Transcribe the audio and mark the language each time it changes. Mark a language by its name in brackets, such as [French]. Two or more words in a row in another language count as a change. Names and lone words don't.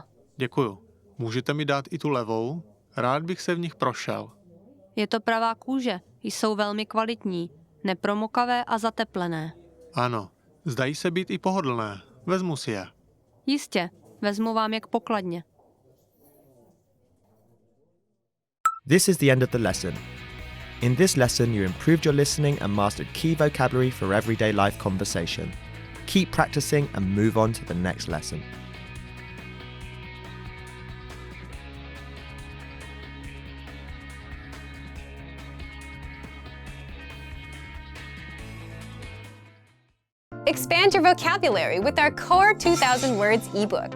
[Czech] Děkuju. Můžete mi dát i tu levou? Rád bych se v nich prošel. Je to pravá kůže, jsou velmi kvalitní, nepromokavé a zateplené. Ano, zdají se být i pohodlné. Vezmu si je. Jistě, vezmu vám je k pokladně. [English] This is the end of the lesson. In this lesson, you improved your listening and mastered key vocabulary for everyday life conversation. Keep practicing and move on to the next lesson. Expand your vocabulary with our Core 2000 Words ebook.